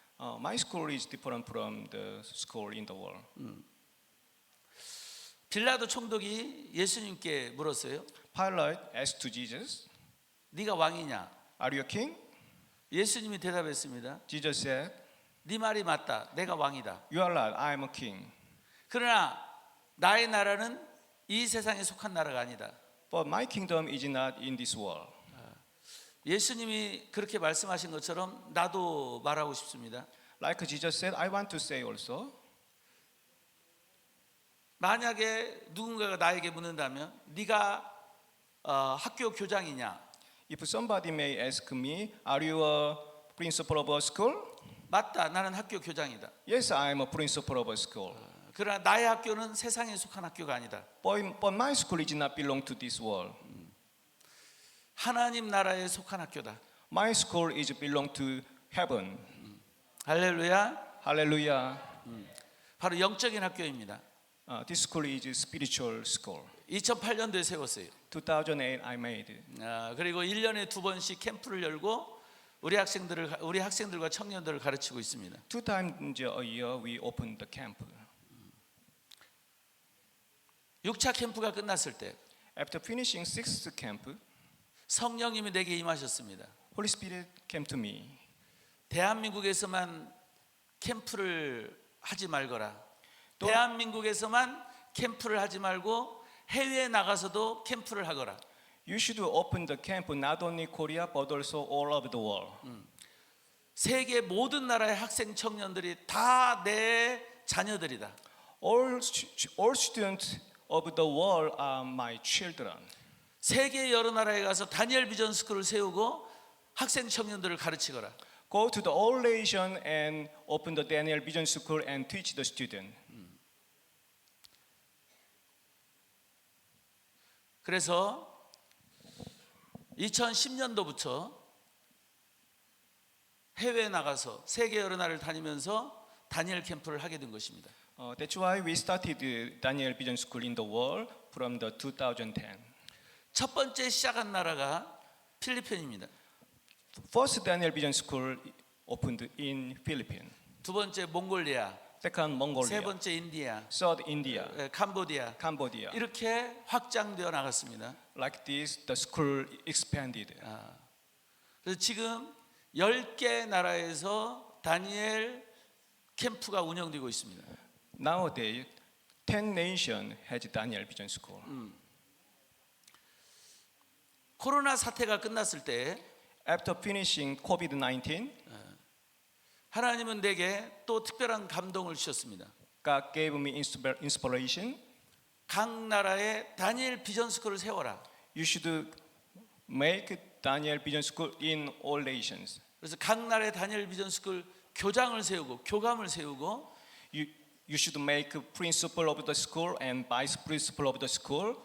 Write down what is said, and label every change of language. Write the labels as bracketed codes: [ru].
[en] My school is different from the school in the world. [ko] 빌라도 총독이 예수님께 물었어요. [en] Pilate asked to Jesus, [ko] 네가 왕이냐? [en] "Are you a king?" [ko] 예수님이 대답했습니다. [en] Jesus said, [ko] 네 말이 맞다. 내가 왕이다. [en] "You are right. I am a king." [ko] 그러나 나의 나라는 이 세상에 속한 나라가 아니다. [en] But my kingdom is not in this world. [ko] 예수님이 그렇게 말씀하신 것처럼 나도 말하고 싶습니다. [en] Like Jesus said, I want to say also, [ko] 만약에 누군가가 나에게 묻는다면 네가 학교 교장이냐? [en] if somebody may ask me, are you a principal of a school? [ko] 맞다. 나는 학교 교장이다. [en] Yes, I am a principal of a school. [ko] 그러나 나의 학교는 세상에 속한 학교가 아니다. [en] But my school is not belong to this world. [ko] 하나님 나라에 속한 학교다. [en] My school is belong to heaven. [ko] 할렐루야. [en] Hallelujah. [ko] 바로 영적인 학교입니다. [en] This school is a spiritual school. [ko] 2008년도에 세웠어요. [en] 2008 I made. [ko] 그리고 1년에 2번씩 캠프를 열고 우리 학생들과 청년들을 가르치고 있습니다. [en] 2 times a year we open the camp. [ko] 6차 캠프가 끝났을 때 [en] After finishing 6th camp, [ko] 성령님이 내게 임하셨습니다. [en] Holy Spirit came to me. [ko] 대한민국에서만 캠프를 하지 말거라. 또- 대한민국에서만 캠프를 하지 말고 해외에 나가서도 캠프를 하거라. [en] You should open the camp not only Korea but also all over the world. [ko] 세계 모든 나라의 학생 청년들이 다 내 자녀들이다. [en] All students of the world are my children. [ko] 세계 여러 나라에 가서 다니엘 비전 스쿨을 세우고 학생 청년들을 가르치거라. [en] Go to the all nation and open the Daniel Vision School and teach the student. [ko] 그래서 2010년도부터 해외에 나가서 세계 여러 나라를 다니면서 다니엘 캠프를 하게 된 것입니다. [en] That's why we started the Daniel Vision School in the world from the 2010. [ko] 첫 번째 시작한 나라가 필리핀입니다. [en] First Daniel Vision School opened in Philippines. [ko] 두 번째 몽골리아, [en] Second [ko] 세 [en] Mongolia. [ko] 번째 인디아, [en] Third India. [ko] 캄보디아 [en] Cambodia. [ko] 이렇게 확장되어 나갔습니다. [en] Like this, the school expanded. [ko] 그래서 지금 10개 나라에서 다니엘 캠프가 운영되고 있습니다. [en] Nowadays, 10 nations has Daniel Vision School. [ko] 코로나 사태가 끝났을 때 [en] After finishing COVID-19, [ko] 하나님은 내게 또 특별한 감동을 주셨습니다. [en] God gave me inspiration. [ko] 각 나라에 다니엘 비전 스쿨을 세워라. [en] You should make Daniel Vision School in all nations. [ko] 그래서 각 나라의 다니엘 비전 스쿨 교장을 세우고 교감을 세우고 [en] You should make principal of the school and vice principal of the school.